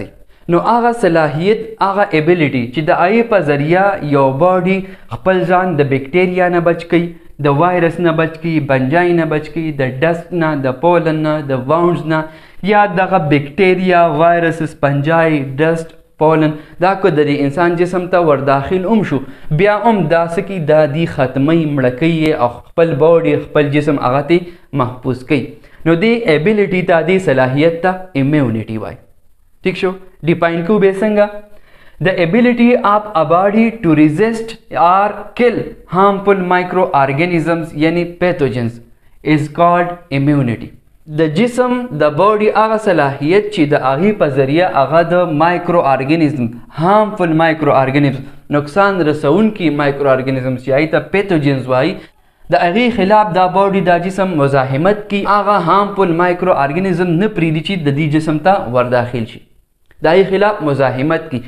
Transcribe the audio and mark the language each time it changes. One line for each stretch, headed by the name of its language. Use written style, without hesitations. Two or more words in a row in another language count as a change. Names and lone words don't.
Pashto: نو هغه صلاحیت، هغه ایبیلیټي چې د هغې په ذریعه یو باډي خپل ځان د بیکټیریا نه بچ کوي، د وایرس نه بچ کوي، بنجای نه بچ کوي، د ډسټ نه، د پولن نه، د واونډز نه، یا دغه بیکټیریا، وایرس، سپنجای، ډسټ، پولن دا که د انسان جسم ته ورداخل هم شو، بیا هم دا څه کوي، دا دی ختمی، مړه کوي او خپل باډي، خپل جسم هغه ته محفوظ کوي. نو دې ایبیلیټي ته، دې صلاحیت ته امیونټي وایي. ٹھیک شو. ډیفاین کوو بیا څنګه؟
English: The ability of a body to resist or kill harmful microorganisms یعنی pathogens is called immunity.
Pashto: د جسم د باډي هغه صلاحیت چې د هغې په ذریعه هغه د
English: micro organism, harmful micro organism,
Pashto: نقصان رسونکي
English: micro organism
Pashto: چې هغې ته پیتوجنز وایي، د هغې خلاف دا باډي، دا جسم مزاحمت کوي، هغه
English: harmful micro organism
Pashto: نه پرېږدي چې د دې جسم ته ورداخل شي، د هغې خلاف مزاحمت کوي.